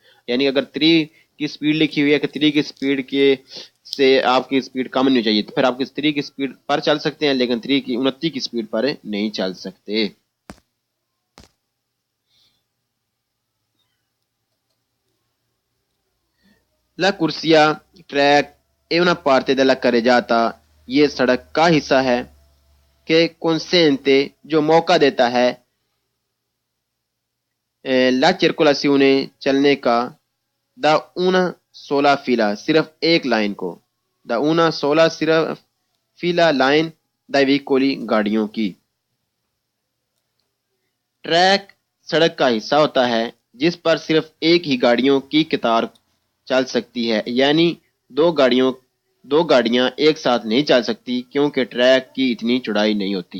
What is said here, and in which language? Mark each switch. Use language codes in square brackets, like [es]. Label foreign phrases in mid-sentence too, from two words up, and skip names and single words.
[hi] यानी अगर 3 की स्पीड लिखी हुई है कि 3 की स्पीड के से आपकी स्पीड कम नहीं चाहिए तो फिर आप 3 की स्पीड पर चल सकते हैं, लेकिन 29 की स्पीड पर नहीं चल सकते। [it] la corsia [hi] ट्रैक [it] è una parte della carreggiata, [hi] ये सड़क का हिस्सा है कि consente जो मौका देता है [it] la circolazione [hi] चलने का [it] da una sola fila [hi] सिर्फ एक लाइन को, [it] da una sola सिर्फ fila लाइन dai veicoli [hi] गाड़ियों की। ट्रैक सड़क का हिस्सा होता है जिस पर सिर्फ एक ही गाड़ियों की कतार चल सकती है। यानी दो गाड़ियां एक साथ नहीं चल सकती क्योंकि ट्रैक की इतनी चौड़ाई नहीं होती।